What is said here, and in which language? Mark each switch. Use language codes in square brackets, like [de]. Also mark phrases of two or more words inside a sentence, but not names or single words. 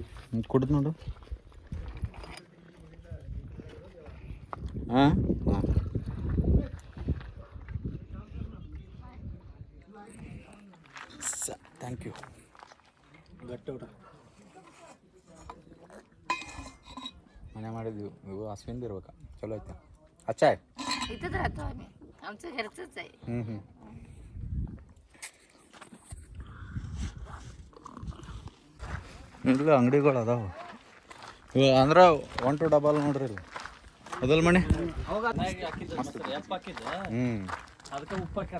[kn] ಕುಡ್ದು ನೋಡು. ಹಾಂ ಹಾಂ [en] thank you. [kn] ಗಟ್ಟಿ ಊಟ. ಮನೆ ಮಾಡಿದ್ವಿ ಇವು ಹಸ್ವಿಂದ ಇರ್ಬೇಕು. ಚಲೋ ಐತೆ. ಅಚ್ಚಾಯ್ [mr] इथंच राहतो आम्ही, आमचं घरचंच आहे. [kn] ಹ್ಞೂ ಇಲ್ಲ ಅಂಗಡಿಗಳು ಅದಾವ ಇವ ಅಂದ್ರೆ 1 to 2 ನೋಡ್ರಿ ಇಲ್ಲಿ ಅದಲ್ ಮನೆ. ಹ್ಞೂ ಅದಕ್ಕೆ ಉಪ್ಪು ಹಾಕ್ಯಾರ.